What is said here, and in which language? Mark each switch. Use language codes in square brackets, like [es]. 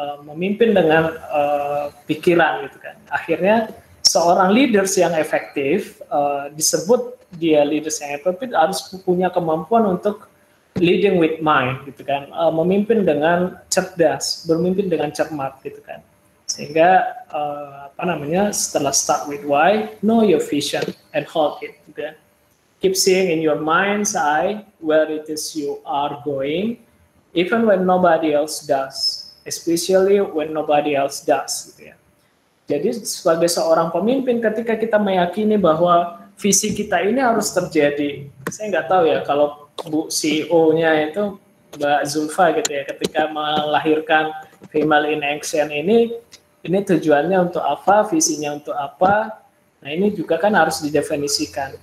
[id] Memimpin dengan pikiran gitu kan. Akhirnya seorang leaders yang efektif disebut dia leaders yang efektif harus punya kemampuan untuk leading with mind gitu kan, memimpin dengan cerdas, bermimpin dengan cermat gitu kan, sehingga setelah start with why, know your vision and hold it gitu kan. [en] Keep seeing in your mind's eye where it is you are going, even when nobody else does, especially when nobody else does gitu ya. [id] Jadi sebagai seorang pemimpin, ketika kita meyakini bahwa visi kita ini harus terjadi, saya nggak tahu ya kalau Bu CEO-nya itu Mbak Zulfa gitu ya, ketika melahirkan Female in Action ini tujuannya untuk apa, visinya untuk apa, nah ini juga kan harus didefinisikan.